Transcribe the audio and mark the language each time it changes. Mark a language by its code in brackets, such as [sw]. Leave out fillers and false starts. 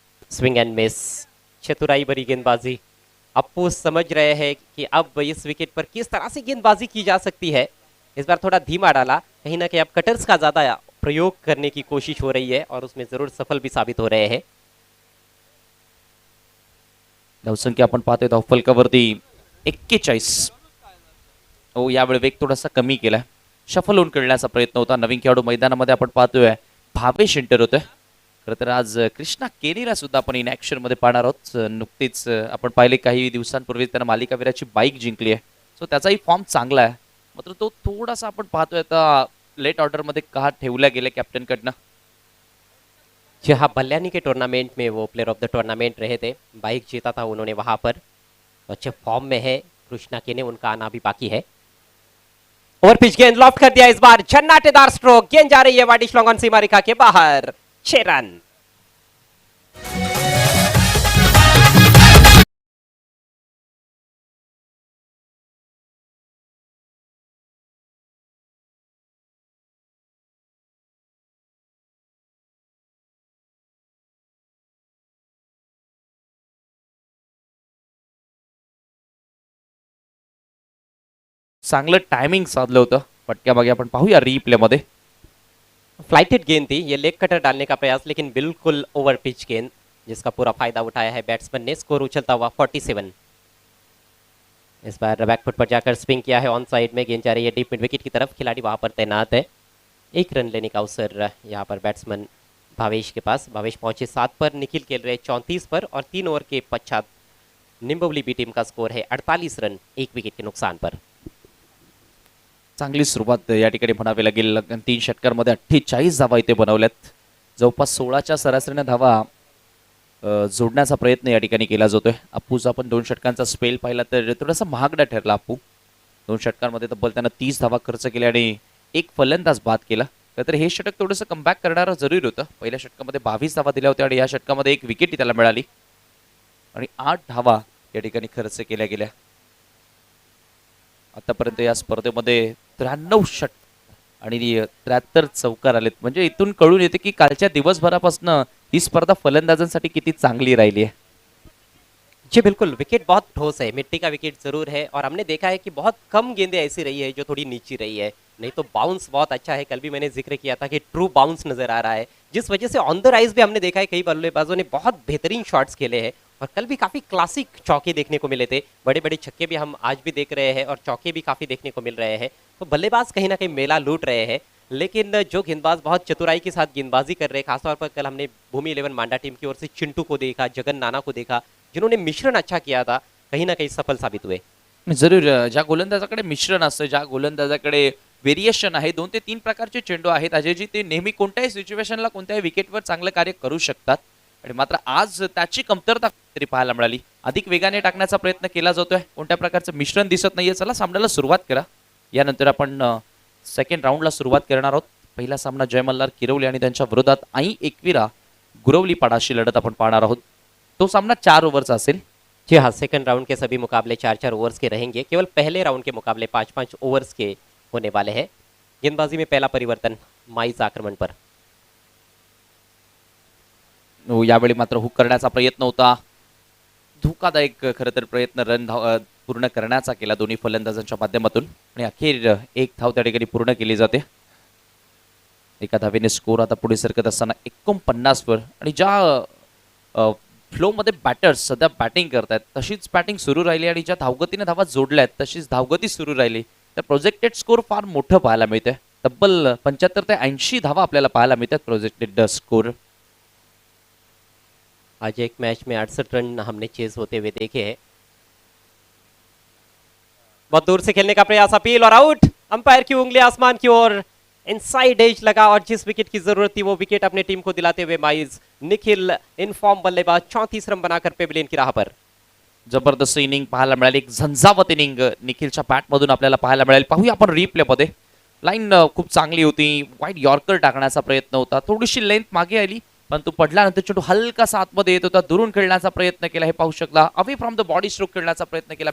[hi] Swing and miss, चतुराई भरी गेंदबाजी। अप्पू समझ रहे हैं कि अब इस विकेट पर किस तरह से गेंदबाजी की जा सकती है। इस बार थोड़ा धीमा डाला, कहीं ना कहीं अब कटर्स का ज्यादा प्रयोग करने की कोशिश हो रही है, और उसमें जरूर सफल भी साबित हो रहे हैं। [mr] धावसंख्या आपण पाहतोय धावफलकावरती 41. हो, यावेळी वेग थोडासा कमी केलाय. शफल होऊन खेळण्याचा प्रयत्न होता. नवीन खेळाडू मैदानामध्ये आपण पाहतोय भावेश एंटर होतोय. खरं तर आज कृष्णा केनीला सुद्धा आपण इन ऍक्शन मध्ये पाहणार आहोत. नुकतीच आपण पाहिले काही दिवसांपूर्वी त्यानं मालिकावीराची बाईक जिंकली आहे, सो त्याचाही फॉर्म चांगला आहे. मात्र तो थोडासा आपण पाहतोय आता लेट ऑर्डर मध्ये का ठेवल्या गेले कॅप्टन कडनं. [hi] जी हाँ, बल्यानी के टूर्नामेंट में वो प्लेयर ऑफ द टूर्नामेंट रहे थे, बाइक जीता था उन्होंने वहां पर। अच्छे फॉर्म में है कृष्णा के ने, उनका आना भी बाकी है। ओवर पिच गेंद लॉफ्ट कर दिया इस बार, झन्नाटेदार स्ट्रोक, गेंद जा रही है वाडिश लॉन्ग ऑन सीमा रेखा के बाहर। 6 रन। [mr] चांगलं टायमिंग साधलं होतं. पटक्या मागे आपण पाहूया रिप्ले मध्ये. [hi] फ्लाइटेड गेंद थी, ये लेग कटर डालने का प्रयास, लेकिन बिल्कुल ओवर पिच गेंद, जिसका पूरा फायदा उठाया है बैट्समैन ने। स्कोर उछलता हुआ 47। इस बार बैकफुट पर जाकर स्विंग किया है, ऑन साइड में गेंद जा रही है डीप मिड विकेट की तरफ। खिलाड़ी वहां पर तैनात है। 1 रन लेने का अवसर यहाँ पर बैट्समैन भावेश के पास। भावेश पहुंचे 7 पर, निखिल खेल रहे 34 पर, और 3 ओवर के पश्चात निंबवली बी टीम का स्कोर है 48 रन 1 विकेट के नुकसान पर। [mr] चांगली सुरुवात या ठिकाणी म्हणावी लागेल. 3 षटकांमध्ये 48 धावा इथे बनवल्यात. जवळपास 16च्या सरासरीने धावा जोडण्याचा प्रयत्न या ठिकाणी केला जातोय. अप्पूचा आपण 2 षटकांचा स्पेल पाहिला तर थोडासा महागडा ठरला अप्पू. 2 षटकांमध्ये तब्बल त्यानं 30 धावा खर्च केल्या आणि एक फलंदाज बाद केला. तर हे षटक थोडंसं कमबॅक करणारं जरूर होतं. पहिल्या षटकामध्ये 22 धावा दिल्या होत्या आणि या षटकामध्ये 1 विकेट त्याला मिळाली आणि 8 धावा या ठिकाणी खर्च केल्या गेल्या. आतापर्यंत या स्पर्धेमध्ये 93 षट आणि 73 चौकार आलेत. म्हणजे इथून कळून येते की कालच्या दिवसभरापासून ही स्पर्धा फलंदाजांसाठी किती चांगली राहिली आहे. [hi] जी बिल्कुल, विकेट बहुत ठोस है, मिट्टी का विकेट जरूर है, और हमने देखा है कि बहुत कम गेंदें ऐसी रही है जो थोड़ी नीची रही है, नहीं तो बाउंस बहुत अच्छा है। कल भी मैंने जिक्र किया था कि ट्रू बाउंस नजर आ रहा है, जिस वजह से ऑन द राइज भी हमने देखा है कई बल्लेबाजों ने बहुत बेहतरीन शॉट्स खेले हैं, और कल भी काफी क्लासिक चौके देखने को मिले थे। बड़े बड़े छक्के भी हम आज भी देख रहे हैं, और चौके भी काफी देखने को मिल रहे हैं। तो बल्लेबाज कहीं ना कहीं मेला लूट रहे हैं, लेकिन जो गेंदबाज बहुत चतुराई के साथ गेंदबाजी कर रहे हैं, खासतौर पर कल हमने भूमि 11 मांडा टीम की ओर से चिंटू को देखा, जगन नाना को देखा, जिन्होंने मिश्रण अच्छा किया था, कहीं ना कहीं सफल साबित हुए। [mr] जरूर ज्या गोलंदाजाकडे मिश्रण असतं, ज्या गोलंदाजाकडे व्हेरिएशन आहे, 2 ते 3 प्रकारचे चेंडू आहेत अजयजी, ते नेहमी कोणत्याही सिच्युएशनला कोणत्याही विकेटवर चांगलं कार्य करू शकतात. आणि मात्र आज त्याची कमतरता तरी पाहायला मिळाली. अधिक वेगाने टाकण्याचा प्रयत्न केला जातोय, कोणत्या प्रकारचं मिश्रण दिसत नाहीये. चला सामन्याला सुरुवात करा. यानंतर आपण सेकंड राऊंडला सुरुवात करणार आहोत. पहिला सामना जय मल्हार किरवली आणि त्यांच्या विरोधात आई एकविरा गुरवली पाडाशी लढत आपण पाहणार आहोत. तो सामना 4 ओव्हरचा असेल. [hi] जी हाँ, सेकंड राउंड के सभी मुकाबले 4-4 ओवर्स के रहेंगे. केवल पहले राउंड के मुकाबले 5-5 ओवर्स के होने वाले हैं. गेंदबाजी में पहला परिवर्तन माइज आक्रमण पर. [mr] यावेळी मात्र हुक करण्याचा प्रयत्न होता. धोकादायक खरं तर प्रयत्न पूर्ण करण्याचा केला दोन्ही फलंदाजांच्या माध्यमातून आणि अखेर एक धाव त्या ठिकाणी पूर्ण केली जाते. एका धावेने स्कोर आता पुढे सरकत असताना 49 वर आणि ज्या फ्लोमध्ये बॅटर्स सध्या बॅटिंग करतायत तशीच बॅटिंग सुरू राहिली आणि ज्या धावगतीने धावा जोडल्या आहेत तशीच धावगती सुरू राहिली तर प्रोजेक्टेड स्कोर फार मोठं पाहायला मिळतंय. तब्बल 75 ते 80 धावा आपल्याला पाहायला मिळतात प्रोजेक्टेड स्कोर. [hi] आज एक मैच में 68 रन हमने चेज होते हुए देखे हैं. बहुत दूर से खेलने का प्रयास, अपील और आउट. अंपायर की उंगली आसमान की ओर, इनसाइड एज लगा और जिस विकेट की जरूरत थी वो विकेट अपने टीम को दिलाते हुए माइज निखिल इनफॉर्म बल्लेबाज 34 रन बनाकर पेविलियन की राह पर. [mr] जबरदस्त इनिंग पाहायला मिळाली. एक झंझावत इनिंग निखिलच्या बॅटमधून आपल्याला पाहायला मिळाली. पाहूया आपण रिप्लेमध्ये. लाईन खूप चांगली होती. वाईट यॉर्कर टाकण्याचा प्रयत्न होता. थोडीशी लेंथ मागे आली परंतु पडल्यानंतर चेंडू हलकासा आतमध्ये येत होता. दुरून खेळण्याचा प्रयत्न केला हे पाहू शकला. [en] away from the body [mr] stroke खेळण्याचा प्रयत्न केला.